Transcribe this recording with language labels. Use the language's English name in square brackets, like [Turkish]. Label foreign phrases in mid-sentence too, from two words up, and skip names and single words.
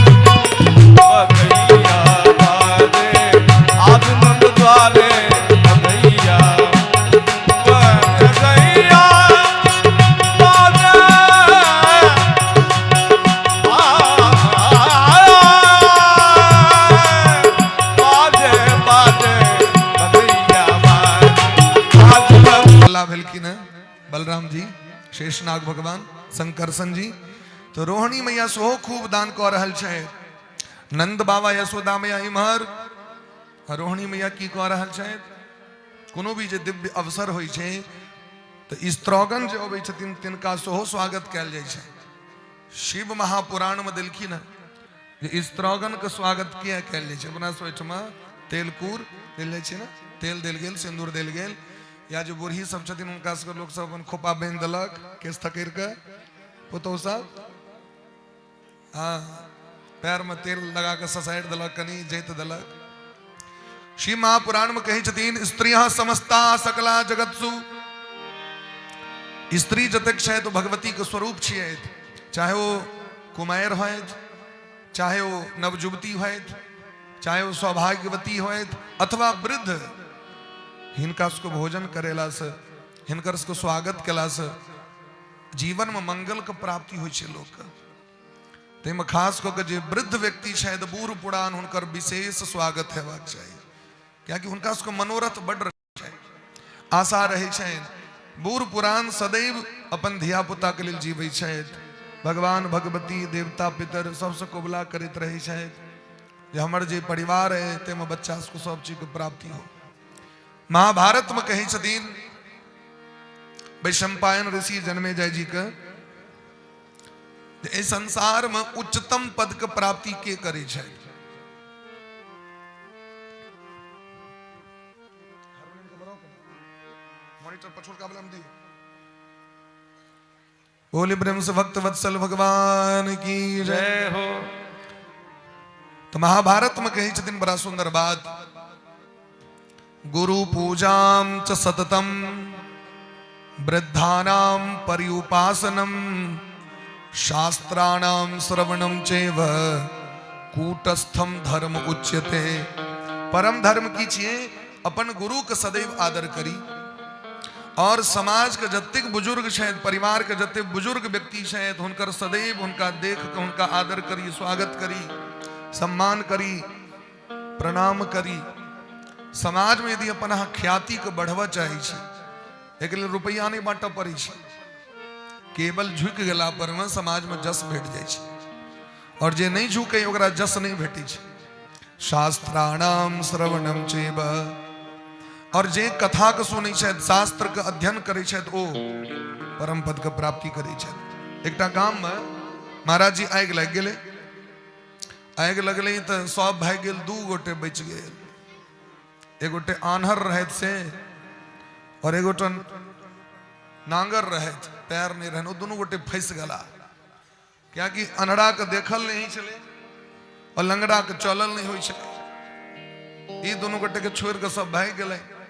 [Maithili] बधैया बाजे आज नंद द्वारे बधैया बधैया बाजे बाजे बाजे बधैया बाजे आज नंद अल्लाह भेलखिन है बलराम जी शेषनाग भगवान शंकरसन जी तो रोहिणी मैया सेहो खूब दान कऽ रहल छै नंद बाबा यशोदा मैया इम्हर रोहिणी मैया की कऽ रहल छै कोनो भी जे दिव्य अवसर होइ छै तऽ स्त्रोगन जे अबै छथिन तिनका सेहो स्वागत कयल जाइ छै शिव महापुराण में देलखिन है जे स्त्रोगन के स्वागत किया कयल जाइ छै अपना सब ओहिठमा तेलकूर देल जाइ छै ने तेल देल गेल सिंदूर देल गेल या जो बूढ़ी सब छथिन उनका सबके लोग सब अपन खोपा बांधि देलक केस थकेर के पुतौह सब हाँ पैर में तेल लगा के ससारि देलक कनी जैत देलक शिव महापुराण में कहै छथिन [Sanskrit] स्त्रियां समस्ता सकला जगतसु [Maithili] स्त्री जतेक छै तो भगवती के स्वरूप छियै चाहे वो कुमारि होइत चाहे वो नवजुवती होइत चाहे वो सौभाग्यवती होइत अथवा वृद्ध हिनका सबको भोजन करेला से हिनकर सबको स्वागत केला से जीवन में मंगल के प्राप्ति होइ छै लोक के तैमे खास कऽ के जे वृद्ध व्यक्ति छथि बूढ़ पुरान हुनकर विशेष स्वागत हेबाक चाही कियाकि हुनका सबके मनोरथ बड्ड रहै छै आशा रहै छनि बूढ़ पुरान सदैव अपन धिया पुता के लेल जीवै छथि भगवान भगवती देवता पितर सबसे कोबला करैत रहै छथि जे हमर जे परिवार है तैमे बच्चा सबको सब चीज के प्राप्ति हो महाभारत में कही छथिन वैशंपायन ऋषि जन्मेजय जी के इस संसार में उच्चतम पद के प्राप्ति के करे छै बोले ब्रह्म से भक्त वत्सल भगवान की जय हो तो महाभारत में कही छथिन बड़ा सुंदर बात [Sanskrit] गुरु पूजाम च सततम वृद्धानां पर्युपासनम शास्त्राणां श्रवणम चैव कूटस्थम धर्म उच्यते [Maithili] परम धर्म की छिए अपन गुरु के सदैव आदर करी और समाज के जतेक बुजुर्ग छथि परिवार के जतेक बुजुर्ग व्यक्ति छथि हुनकर सदैव हुनका देख के हुनका आदर करी स्वागत करी सम्मान करी प्रणाम करी समाज में यदि अपन ख्याति के बढ़वा चाहे छी एक लेल रुपया नहीं बांटऽ पड़ै छै केवल झुक गेला पर में समाज में जस भेट जाय छै और जे नहीं झुके ओकरा जस नहीं भेटै छै [Sanskrit] शास्त्राणाम श्रवणम चैव [Maithili] और जे कथा के सुनै छथि शास्त्र के अध्ययन करै छथि ओ परम पद के प्राप्ति करै छथि एकटा गाम में महाराज जी आगि लागि गेलै आगि लगलै तऽ सब भागि गेल दू गोटे बचि गेल एगोटे आन्हर रहत से और एगोटे नांगर रहत पैर नहीं रहन दोनों गोटे फंस गला क्या कि अनहरा के देखल नहीं चले और लंगड़ा के चलल नहीं होय छले ई दोनों गोटे के छोड़ के सब भाग गेलै